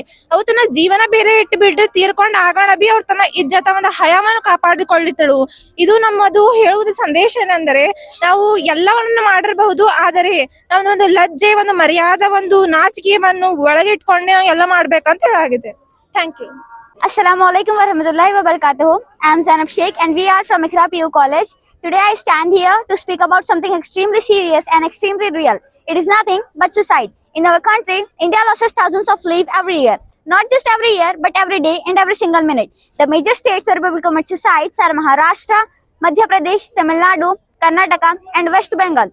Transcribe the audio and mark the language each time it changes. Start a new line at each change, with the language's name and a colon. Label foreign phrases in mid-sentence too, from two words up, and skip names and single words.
Kannada: ಅವು ತನ್ನ ಜೀವನ ಬೇರೆ ಇಟ್ಟು ಬಿಟ್ಟು ತೀರ್ಕೊಂಡು ಆಗೋಣ ಬಿ ಅವ್ರು ತನ್ನ ಇಜ್ಜತ ಒಂದು ಹಯವನ್ನು ಕಾಪಾಡಿಕೊಳ್ಳಿದ್ದಳು. ಇದು ನಮ್ಮದು ಹೇಳುವುದು ಸಂದೇಶ ಏನೆಂದರೆ ನಾವು ಎಲ್ಲವನ್ನೂ ಮಾಡಿರಬಹುದು, ಆದರೆ ನಮ್ಮದೊಂದು ಲಜ್ಜೆ ಒಂದು ಮರ್ಯಾದೆ ಒಂದು ನಾಚಿಕೆಯನ್ನು ಒಳಗಿಟ್ಕೊಂಡೆ ನಾವು ಎಲ್ಲ ಮಾಡ್ಬೇಕಂತ ಹೇಳಾಗಿದೆ.
English: Thank you.
Arabic: السلام عليكم ورحمة الله وبركاته.
English: I am Zainab Sheikh and we are from Iqra PU College. Today I stand here to speak about something extremely serious and extremely real. It is nothing but suicide. In our country, India loses thousands of lives every year. Not just every year, but every day and every single minute. The major states where people commit suicides are Maharashtra, Madhya Pradesh, Tamil Nadu, Karnataka and West Bengal.